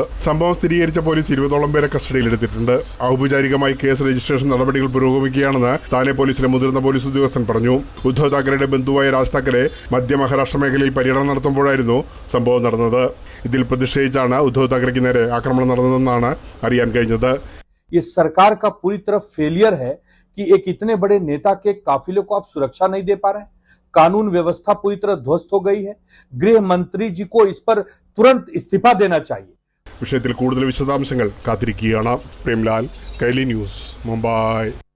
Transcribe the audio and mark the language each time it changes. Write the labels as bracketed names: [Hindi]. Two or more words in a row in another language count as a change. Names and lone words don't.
[Malayalam] സംഭവം സ്ഥിരീകരിച്ച പോലീസ് 20ഓളം പേരെ കസ്റ്റഡിയിലെടുത്തിട്ടുണ്ട്. ഔപചാരികമായി കേസ് രജിസ്ട്രേഷൻ നടപടികൾ പുരോഗമിക്കുകയാണെന്ന് താനെ പോലീസിലെ മുതിർന്ന പോലീസ് ഉദ്യോഗസ്ഥൻ പറഞ്ഞു. ഉദ്ധവ് താക്കറെയുടെ ബന്ധുവായ രാജ് താക്കറെ മധ്യ മഹാരാഷ്ട്ര മേഖലയിൽ പര്യടനം നടത്തുമ്പോഴായിരുന്നു സംഭവം നടന്നത്. ഇതിൽ പ്രതിഷേധിച്ചാണ് ഉദ്ധവ് താക്കറെക്ക് നേരെ ആക്രമണം നടന്നതെന്നാണ് അറിയാൻ കഴിഞ്ഞത്. [Hindi] ये सरकार का पूरी तरह फेलियर है कि एक इतने बड़े नेता के काफिले को आप सुरक्षा नहीं दे पा रहे हैं। कानून व्यवस्था पूरी तरह ध्वस्त हो गई है। गृह मंत्री जी को इस पर तुरंत इस्तीफा देना चाहिए. [Malayalam] വിഷയത്തിൽ കൂടുതൽ വിശദാംശങ്ങൾ കാത്തിരിക്കുകയാണ്. പ്രേംലാൽ, കൈലി ന്യൂസ്, മുംബൈ.